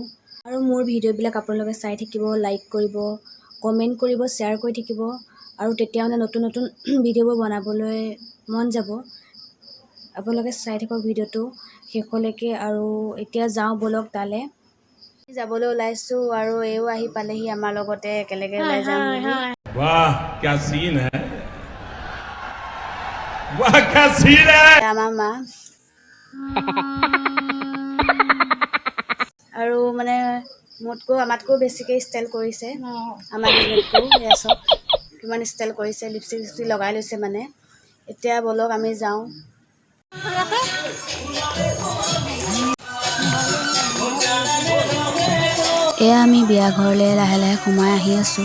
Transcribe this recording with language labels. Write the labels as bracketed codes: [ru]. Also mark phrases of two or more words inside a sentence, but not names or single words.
[as] আৰু মোৰ ভিডিঅ'বিলাক আপোনালোকে চাই থাকিব, লাইক কৰিব, কমেণ্ট কৰিব, শ্বেয়াৰ কৰি থাকিব। আৰু তেতিয়া মানে নতুন ভিডিঅ'বোৰ বনাবলৈ মন যাব। আপোনালোকে চাই থাকক ভিডিঅ'টো শেষলৈকে। আৰু এতিয়া যাওঁ ব'লক তালৈ যাবলৈ ওলাইছোঁ। আৰু এও আহি পালেহি আমাৰ লগতে, একেলগে ওলাই যাম বুলি। [hi] वाह क्या सीन है, वाह क्या सीन है। [as] আমাৰ মা আৰু মানে আমাতকৈ বেছিকৈ ষ্টাইল কৰিছে, আমাৰ কেইজনীতকৈ। এয়া চব কিমান ষ্টাইল কৰিছে, লিপষ্টিক লগাই লৈছে মানে। এতিয়া ব'লক আমি যাওঁ। এয়া আমি বিয়া ঘৰলৈ লাহে লাহে সোমাই আহি আছোঁ।